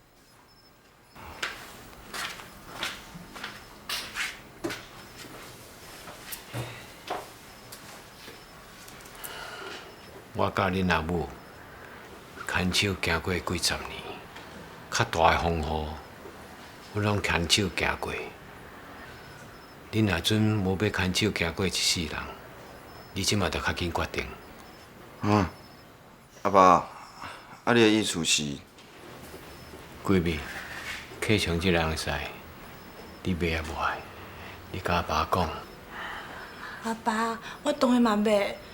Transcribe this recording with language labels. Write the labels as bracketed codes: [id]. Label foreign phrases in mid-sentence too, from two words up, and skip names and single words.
[nan] 我甲恁阿母牵手行过几十年，较大的风雨，我拢牵手行过。恁若准无要牵手行过一世人，你即马着较紧决定。阿爸，啊，你的意思是？闺蜜，启祥这个翁婿，你买也无爱，你甲阿爸讲。阿爸，我当然嘛要。